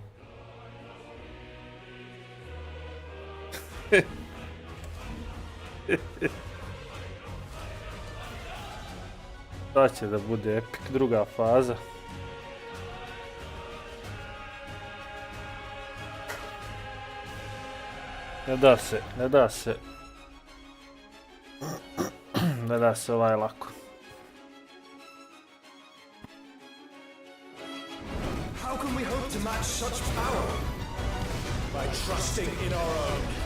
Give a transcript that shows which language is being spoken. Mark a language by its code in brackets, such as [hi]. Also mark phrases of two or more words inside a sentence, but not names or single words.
[sr] To će da bude epik, druga faza. Ne da se ovaj lako. [en] How can we hope to match such power? By trusting in our own.